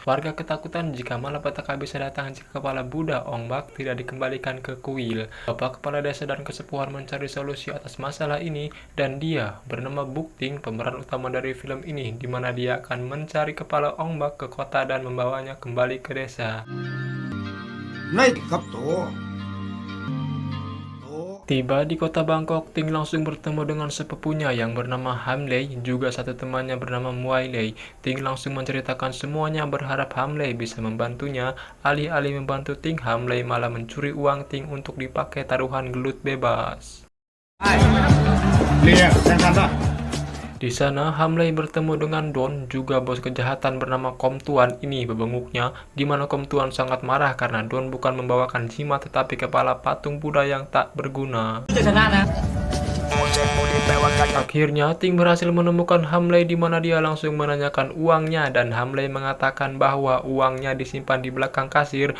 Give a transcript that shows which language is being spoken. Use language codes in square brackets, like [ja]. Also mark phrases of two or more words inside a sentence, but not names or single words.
[id] Warga ketakutan jika malapetaka bisa datang jika kepala Buddha Ong tidak dikembalikan ke kuil. Bapak kepala desa dan kesepuhan mencari solusi atas masalah ini, dan dia bernama Bukting, pemeran utama dari film ini, di mana dia akan mencari kepala Ong ke kota dan membawanya kembali ke desa. ないครับโต Tiba di kota Bangkok, Ting langsung bertemu dengan sepupunya yang bernama Hamley, juga satu temannya bernama Muailey. Ting langsung menceritakan semuanya, berharap Hamley bisa membantunya. Alih-alih membantu Ting, Hamley malah mencuri uang Ting untuk dipakai taruhan gelut bebas. [th] เรียกแทนกันป่ะ [id] Di sana, Hamley bertemu dengan Don, juga bos kejahatan bernama Kom Tuan. Ini bebenguknya, di mana Kom Tuan sangat marah karena Don bukan membawakan jimat tetapi kepala patung Buddha yang tak berguna. Akhirnya, Ting berhasil menemukan Hamley di mana dia langsung menanyakan uangnya, dan Hamley mengatakan bahwa uangnya disimpan di belakang kasir.